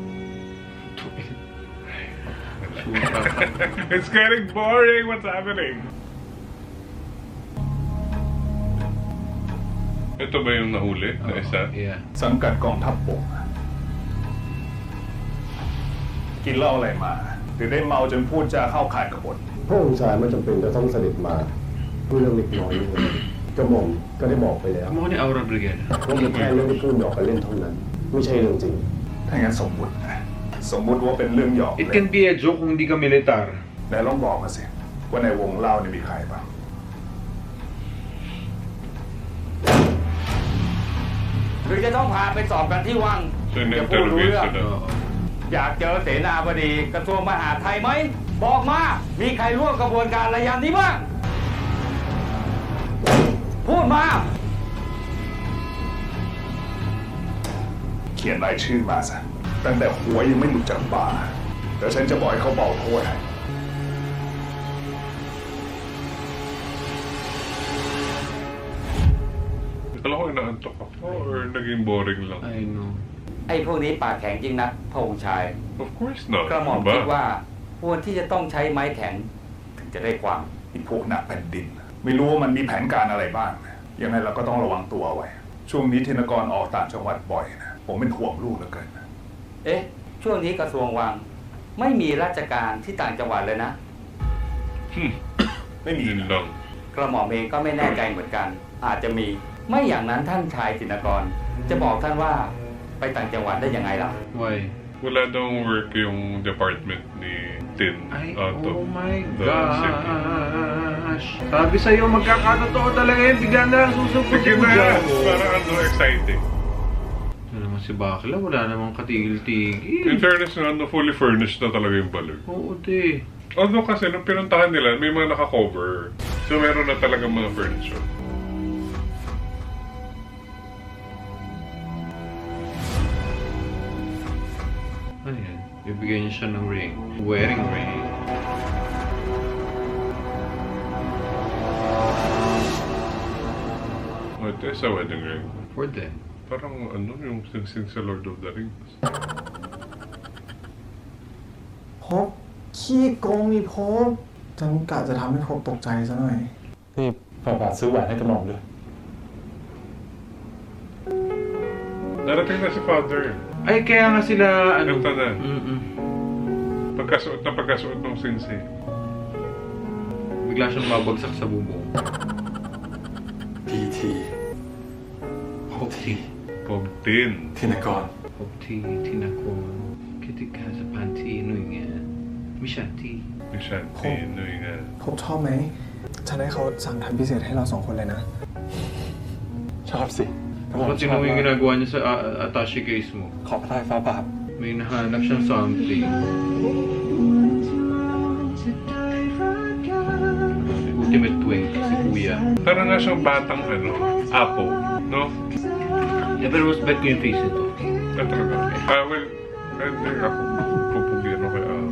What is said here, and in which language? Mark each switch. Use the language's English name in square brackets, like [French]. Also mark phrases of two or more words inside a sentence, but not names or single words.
[English] It's getting boring. What's happening? [Filipino] Ito ba yung nahuli na isa? Yeah. [Thai] สังกัดกองทัพบกกินเหล้าอะไรมาถึงได้เมาจนพูดจาเข้าข่ายกบฏ พระองค์ชายไม่จำเป็นจะต้องเสด็จมาเพื่อเรื่องเล็กน้อยนี้เลยกระหม่อมก็ได้บอกไปแล้ว [Filipino] Kamukha ni Aura Brigada. [Thai] ว่ามันแค่เรื่องที่พูดหยอกกันเล่นเท่านั้น ไม่ใช่เรื่องจริง ถ้างั้นสมมุตินะสมมุติว่าเป็นเรื่องหยอก [English] It can be a joke [Filipino] kung hindi ka militar. [Thai] ไหนลองบอกมาสิว่าในวงเล่านี่มีใครบ้าง หรือจะต้องพาไปสอบกันที่วัง [Filipino] So, [Thai] จะพูดรู้ [Filipino] in-interview [Thai] เรื่อง [Filipino] sila. [Thai] อยากเจอเสนาบดีกระทรวงมหาดไทยไหม บอกมา มีใครร่วมกระบวนการระยำนี้บ้าง พูดมา เขียนรายชื่อมาซะตั้งแต่หัวยังไม่หลุดจากบ่าแล้วฉันจะบอกให้เขาเบาโทษให้ [Filipino] Akala ko inaantok ako or naging boring lang. [English] I know. [Thai] ไอ้พวกนี้ปากแข็งจริงนะพระองค์ชาย [English] Of course not. [Thai] กระหม่อม [Filipino] Ano [Thai] คิด [Filipino] ba? [Thai] ว่าควรที่จะต้องใช้ไม้แข็งถึงจะได้ความ ไอ้พวกหนักแผ่นดิน ไม่รู้ว่ามันมีแผนการอะไรบ้างยังไงเราก็ต้องระวังตัวไว้ ช่วงนี้ธินกรออกต่างจังหวัดบ่อยนะผมเป็นห่วงลูกเหลือเกิน เอ๊ะ ช่วงนี้กระทรวงวัง ไม่มีราชการที่ต่างจังหวัดเลยนะ ไม่มี [Filipino] Yun lang. [Thai] กระหม่อมเองก็ไม่แน่ใจเหมือนกัน อาจจะมี ไม่อย่างนั้นท่านชายธินกร จะบอกท่านว่าไปต่างจังหวัดได้ยังไงล่ะ [Filipino] Why? Wala daw work yung department ni Tin Ay, [English] out of oh my the city. gosh. [Filipino] Sabi sa'yo, magkakatotoo talaga yun. Bigla na lang susupot Sige mo na! dyan. Parang ano exciting. Ito naman si Bakla, wala namang katigil-tigil. In fairness na, no, [English] fully furnished [Filipino] na talaga yung balloon. Oo, te. Although kasi nung pinuntahan nila, may mga naka-cover. So meron na talaga mga furniture. Ano yan? Bibigyan niya siya ng ring. [English] Wedding ring. [Filipino] Oh, ito sa [English] wedding ring. For them. [Filipino] Parang ano, yung sing-sing sa Lord of the Rings. [Thai] พบขี้โกงนี่พบฉันกะจะทำให้พบตกใจซะหน่อย นี่ฝ่าบาทซื้อแหวนให้กระหม่อมด้วย [Filipino] Narating na si Father. Ay, kaya nga sila, ano... Ito na. Mm-mm. Pagkasuot ng sing-sing. Bigla siyang babagsak sa bubong. PT [Thai] พบที [Filipino] Pog Tin. [Thai] ธินกร พบทีที่นครคิดถึงการสะพานที่หน่วยงานมิชาที่ [Filipino] Ni Shanti, no yung nga. [Thai] พบชอบไหม ฉันให้เขาสั่งทำพิเศษให้เรา2 คนเลยนะ ชอบสิกระหม่อม [Filipino] Bakit [Thai] ชอบ [Filipino] mo yung [Thai] มาก [Filipino] ginagawa niya sa [English] attache case [Filipino] mo? [Thai] ขอพระทัยฝ่าบาท [Filipino] May nahanap siyang something. [English] Ultimate twink, [Filipino] si Kuya. Parang nga siyang batang ano, Apo, no? Yeah, pero mas bet ko yung face nito. Ah, talaga. Ah, well, hindi ako pupugyan ako kay Apo.